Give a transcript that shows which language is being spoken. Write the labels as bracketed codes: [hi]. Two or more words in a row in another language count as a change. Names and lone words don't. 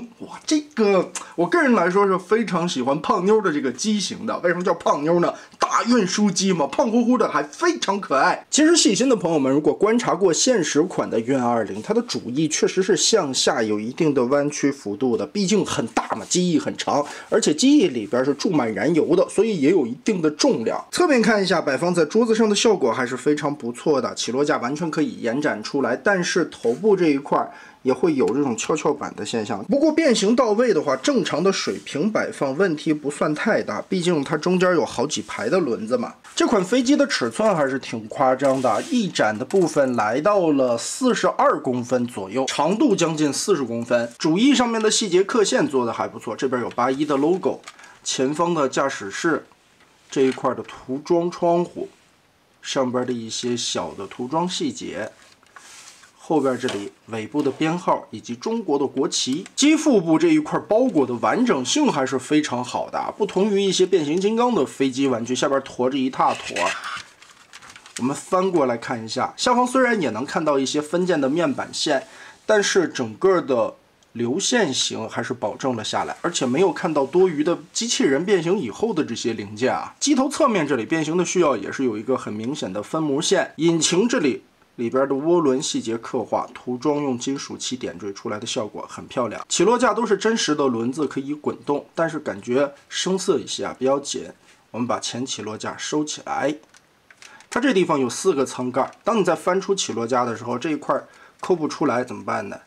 [zh] 哇，這個我個人來說是非常喜歡胖妞的這個機型的。為什麼叫胖妞呢？大運輸機嘛，胖乎乎的，還非常可愛。其實細心的朋友們，如果觀察過現實款的運20，它的主翼確實是向下有一定的彎曲幅度的，畢竟很大嘛，機翼很長，而且機翼裡邊是注滿燃油的，所以也有一定的重量。側面看一下，擺放在桌子上的效果還是非常不錯的，起落架完全可以延展出来，但是头部這一塊也會有这種蹺蹺板的現象。不過变形到位的話，正常的水平摆放問題不算太大，畢竟它中間有好幾排的輪子嘛。這款飛機的尺寸還是挺誇張的，翼展的部分來到了42公分左右，長度將近40公分。主翼上面的細節刻線做的還不錯，這邊有81的 logo， 前方的駕駛室這一塊的塗裝窗戶，上邊的一些小的塗裝細節。後邊這裡尾部的編號以及中國的國旗，機腹部這一塊包裹的完整性還是非常好的，不同於一些變形金剛的飞機玩具，下邊驮着一大坨。我們翻過來看一下，下方雖然也能看到一些分件的面板線，但是整個的流線型還是保證了下来，而且沒有看到多余的机器人变形以後的這些零件啊。机頭側面這裡变形的需要也是有一個很明顯的分模線，引擎這裡邊的渦輪細節刻畫，塗裝用金屬漆點綴出來的效果很漂亮。起落架都是真實的輪子，可以滾動，但是感覺生澀一些啊，比較緊。我們把前起落架收起来，它這地方有4個艙蓋，當你在翻出起落架的時候，這一塊抠不出来怎麼辦呢？